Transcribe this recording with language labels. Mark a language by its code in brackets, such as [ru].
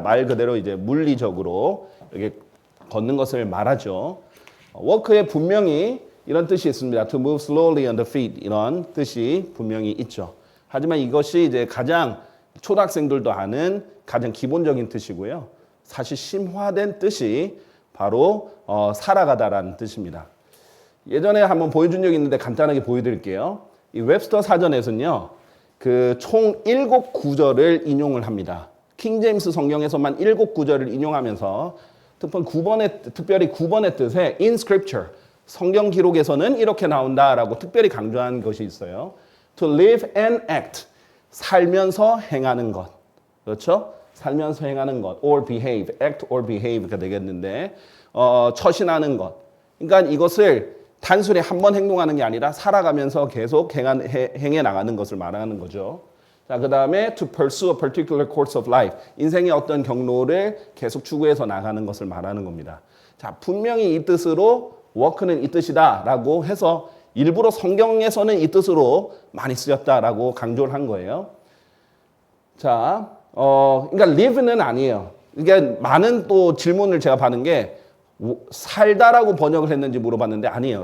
[ko] 말 그대로 이제 물리적으로 이렇게 걷는 것을 말하죠. 워크에 분명히 이런 뜻이 있습니다. [en] To move slowly on the feet, [ko] 이런 뜻이 분명히 있죠. 하지만 이것이 이제 가장 초등학생들도 아는 가장 기본적인 뜻이고요. 사실 심화된 뜻이 바로 살아가다라는 뜻입니다. 예전에 한번 보여준 적이 있는데 간단하게 보여드릴게요. 이 웹스터 사전에서는요, 그 총 7구절을 인용을 합니다. 킹제임스 성경에서만 7구절을 인용하면서 특별히 9번의 뜻에 [en] in scripture, [ko] 성경 기록에서는 이렇게 나온다라고 특별히 강조한 것이 있어요. [en] To live and act, [ko] 살면서 행하는 것. 그렇죠? 살면서 행하는 것. [en] Or behave, act or behave [ko] 가 되겠는데 처신하는 것. 그러니까 이것을 단순히 한 번 행동하는 게 아니라 살아가면서 계속 행해 나가는 것을 말하는 거죠. 자, 그 다음에 [en] to pursue a particular course of life. [ko] 인생의 어떤 경로를 계속 추구해서 나가는 것을 말하는 겁니다. 자, 분명히 이 뜻으로 워크는 이 뜻이다라고 해서 일부러 성경에서는 이 뜻으로 많이 쓰였다라고 강조를 한 거예요. 자, 그러니까 live는 아니에요. 그러니까 많은 또 질문을 제가 받은 게 살다라고 번역을 했는지 물어봤는데 아니에요.